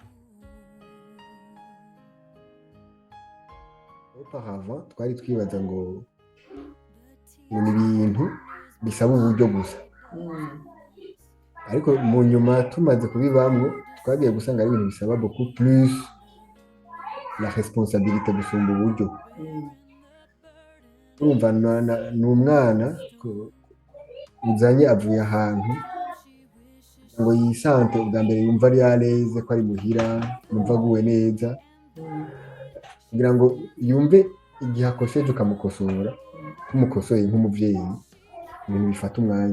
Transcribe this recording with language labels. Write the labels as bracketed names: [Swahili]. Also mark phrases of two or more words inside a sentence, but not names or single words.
[Rundi] Auparavant twari twibaza ngo ni ibintu bisaba uburyo gusa, ariko mu nyuma tumaze kubibamwo twagiye gusanga ari ibintu bisaba [French] beaucoup plus la responsabilité [Rundi] gusumba uburyo. Urumva n'umwana uzanye avuye ahantu ngo yisante ubwa mbere yumva ari yareze, ko ari muhira, yumva aguwe neza, kugira ngo yumve igihe akosheje ukamukosora, kumukosoye nk'umuvyeyi, ibintu bifata umwanya.